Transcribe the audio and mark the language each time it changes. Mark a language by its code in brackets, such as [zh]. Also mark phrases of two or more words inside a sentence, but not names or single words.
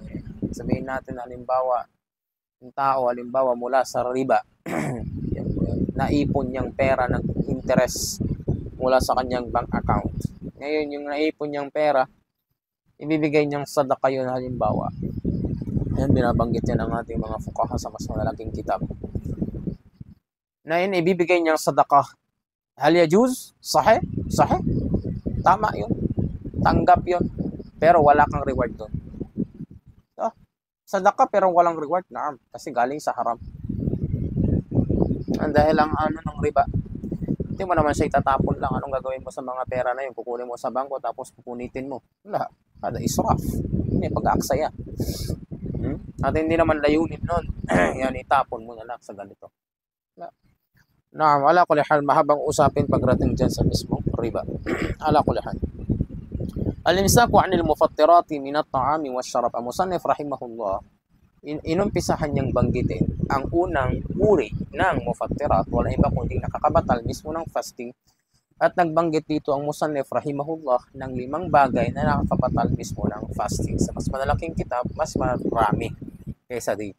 [tl] Sabihin natin halimbawa, yung tao halimbawa mula sa riba, naipon niyang pera ng interest mula sa kanyang bank account. Ngayon, yung naipon niyang pera, ibibigay niyang sadaka yun halimbawa. Yan, binabanggit yan ang ating mga fuqaha sa mas malalaking kitab. Na yun, ibibigay niyang sadaka. [ar] هل يجوز صحيح صحيح? [tl] Tama yun. Tanggap yun. Pero wala kang reward doon. So, sadaka pero walang reward. Naam. Kasi galing sa haram. Dahil ang ng riba, hindi mo naman siya itatapon lang. Anong gagawin mo sa mga pera na yun? Kukunin mo sa bangko tapos pupunitin mo. Wala. Kada israf. Hindi pag-aaksaya. At hindi naman layunin nun. Yan, itapon mo na lang sa ganito. [ar] وعلى كل حال, [tl] mahabang usapin pagdating dyan sa mismong riba. [ar] على كل حال. الإمساك عن المفطرات من الطعام والشراب. [tl] Ang [ar] المصنف رحمه الله, [tl] inumpisahan niyang banggitin ang unang uri ng mufattirat, wala iba kundi nakakabatal mismo ng fasting, at nagbanggit dito ang [ar] المصنف رحمه الله [tl] ng 5 bagay na nakakabatal mismo ng fasting. Sa mas malalaking kitab, mas marami kaysa dito.